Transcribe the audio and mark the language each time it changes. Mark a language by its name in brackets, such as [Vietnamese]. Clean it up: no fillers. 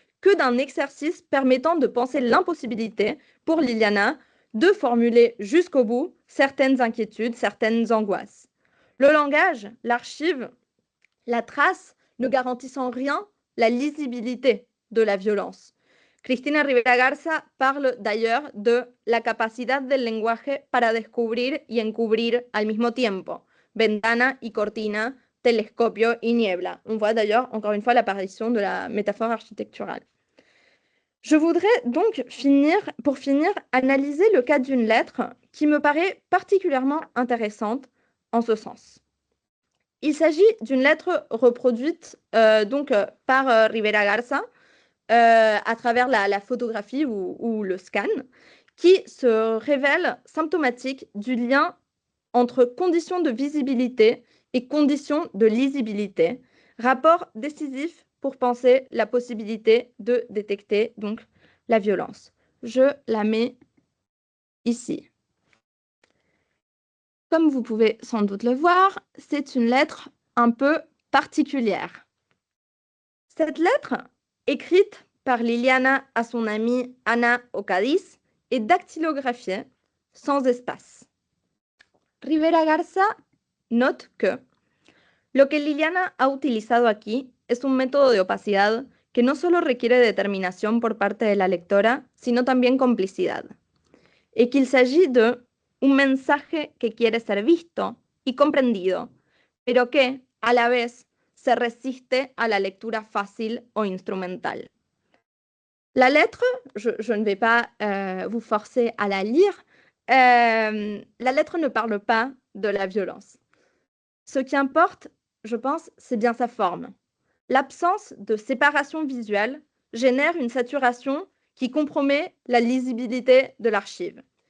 [French] que d'un exercice permettant de penser l'impossibilité pour Liliana de formuler jusqu'au bout certaines inquiétudes, certaines angoisses. Le langage, l'archive, la trace ne garantissent en rien la lisibilité de la violence. [Spanish] Cristina Rivera Garza [French] parle d'ailleurs de la [Spanish] capacidad del lenguaje para descubrir y encubrir al mismo tiempo, ventana y cortina, telescopio y niebla. [French] On voit d'ailleurs encore une fois l'apparition de la métaphore architecturale. Je voudrais donc pour finir, analyser le cas d'une lettre qui me paraît particulièrement intéressante en ce sens. Il s'agit d'une lettre reproduite par Rivera Garza à travers la photographie ou le scan, qui se révèle symptomatique du lien entre conditions de visibilité et conditions de lisibilité, rapport décisif pour penser la possibilité de détecter donc la violence. Je la mets ici. Comme vous pouvez sans doute le voir, c'est une lettre un peu particulière. Cette lettre, écrite par Liliana à son amie Ana Ocadiz, est dactylographiée sans espace. [Spanish] Rivera Garza [French] note que [Spanish] lo que Liliana ha utilizado aquí es un método de opacidad que no solo requiere determinación por parte de la lectora, sino también complicidad, [French] et qu'il s'agit de [Spanish] un mensaje que quiere ser visto y comprendido, pero que, a la vez, se resiste a la lectura fácil o instrumental. [French] La lettre, je ne vais pas vous forcer à la lire, la lettre ne parle pas de la violence. Ce qui importe, je pense, c'est bien sa forme. L'absence de séparation visuelle génère une saturation qui compromet la lisibilité de l'archive.